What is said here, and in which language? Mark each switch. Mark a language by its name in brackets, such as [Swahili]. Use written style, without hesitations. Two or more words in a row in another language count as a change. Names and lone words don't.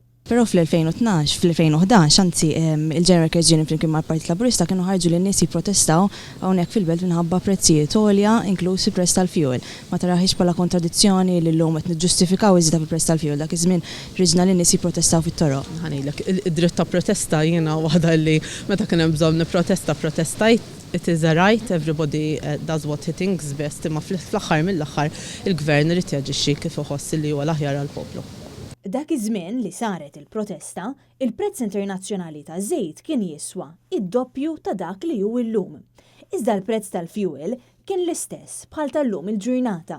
[Maltese] Però fl-2011, anzi, il-General Workers Union flimkien mal-Partit Laburista kienu ħarġu lin-nies jipprotestaw hawnhekk fil-belt minħabba prezzijiet għolja inklusi prezz tal-fuel. Ma taraħiex bħala kontradizzjoni li llum qed niġġustifikaw iżda fil-prezz tal-fuel dak iż-żmien riġna lin-nies jipprotestaw fit-toroq. Ħanejlek, id-dritt ta' protesta jiena waħda li meta kien hemm bżonn nipprotesta protestajt. [English] It is a right, everybody does what he thinks best, [Maltese] imma fl-aħħar mill-aħħar il-Gvern irid jaġixxi kif iħoss li huwa l-aħjar għall-poplu. Dak iż-żmien li saret il-protesta, il-prezz internazzjonali ta' żejt kien jiswa id-doppju ta' dak li hu llum. Iżda l-prezz tal-fuel kien l-istess bħal tal-lum il-ġurnata.